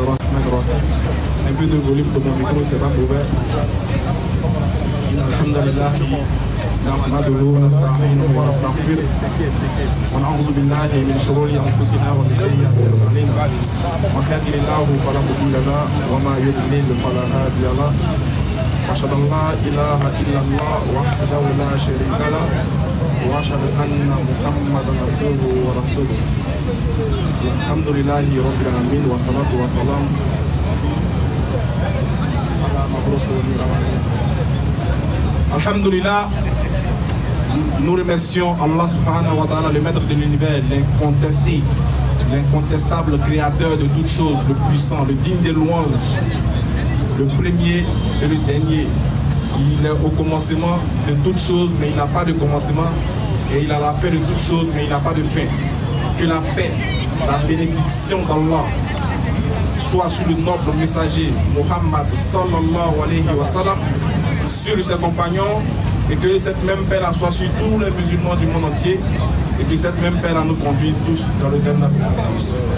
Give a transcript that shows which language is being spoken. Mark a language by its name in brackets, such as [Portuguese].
[French] Un peu de volume pour mon micro, c'est pas mauvais. Alhamdulillah. [Arabic] نحمده ونستعينه ونستغفره ونعوذ بالله من شرور انفسنا ومن سيئات اعمالنا من يهده الله فلا مضل له وما يضلل فلا هادي له واشهد ان لا اله الا الله وحده لا شريك له واشهد ان محمدا عبده ورسوله الحمد لله رب العالمين والصلاه والسلام على مبعوث [French] Alhamdulillah, nous remercions Allah subhanahu wa ta'ala, le maître de l'univers, l'incontesté, l'incontestable créateur de toutes choses, le puissant, le digne des louanges, le premier et le dernier. Il est au commencement de toutes choses, mais il n'a pas de commencement, et il a la fin de toutes choses, mais il n'a pas de fin. Que la paix, la bénédiction d'Allah soit sur le noble messager Muhammad sallallahu alayhi wa sallam, sur ses compagnons, et que cette même paix là soit sur tous les musulmans du monde entier, et que cette même paix là nous conduise tous dans le terme de la conférence.